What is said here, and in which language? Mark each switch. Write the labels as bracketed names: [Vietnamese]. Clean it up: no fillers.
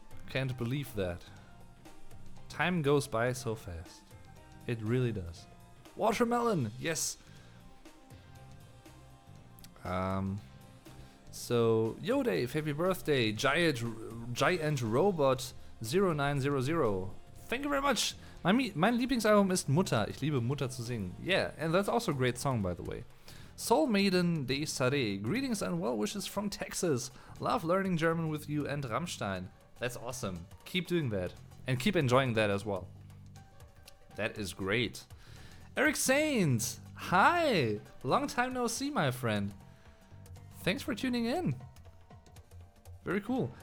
[English] Can't believe that. Time goes by so fast. It really does. Watermelon, yes. So, yo Dave, happy birthday. Giant Robot 0900. Thank you very much. [German] Mein Lieblingsalbum ist Mutter. Ich liebe Mutter zu singen. [English] Yeah, and that's also a great song, by the way. Soul Maiden de Sade. Greetings and well wishes from Texas. Love learning German with you and Rammstein. That's awesome. Keep doing that. And keep enjoying that as well. That is great. Eric Sainz. Hi. Long time no see, my friend. Thanks for tuning in. Very cool.